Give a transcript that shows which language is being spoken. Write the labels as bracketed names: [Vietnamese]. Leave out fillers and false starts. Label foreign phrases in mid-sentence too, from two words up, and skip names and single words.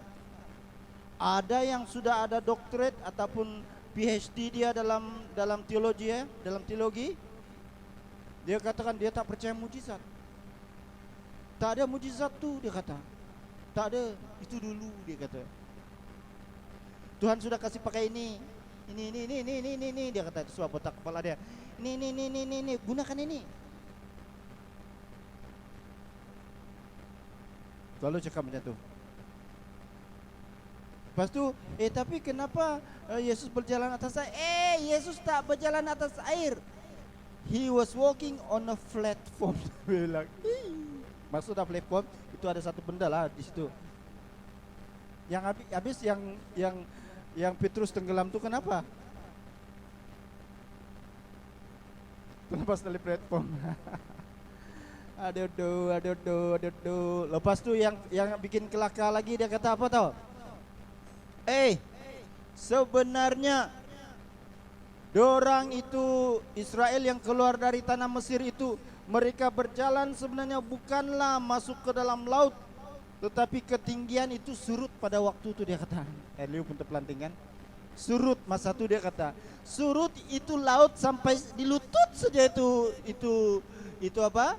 [Malay] Ada yang sudah ada doktorat ataupun PhD dia dalam teologi ya, dalam teologi. Dia katakan dia tak percaya mujizat. Tak ada mujizat tuh, dia kata. Tak ada, itu dulu, dia kata. Tuhan sudah kasih pakai ini, dia kata. Itu suap otak kepala dia. Ini, gunakan ini. Lalu cakap macam tu. Lepas tu, tapi kenapa Yesus berjalan atas air? Yesus tak berjalan atas air. [English] He was walking on a platform. [Malay] Bilang, maksudnya platform itu ada satu benda lah di situ. Yang habis yang Petrus tenggelam tu kenapa? Lepas dari platform. Aduh. Lepas tu yang bikin kelakar lagi, dia kata apa tau? Sebenarnya dorang itu Israel yang keluar dari tanah Mesir itu, mereka berjalan sebenarnya bukanlah masuk ke dalam laut, tetapi ketinggian itu surut pada waktu itu, dia kata. Liu pun terpelanting kan? Surut masa itu, dia kata. Surut itu laut sampai di lutut saja itu apa?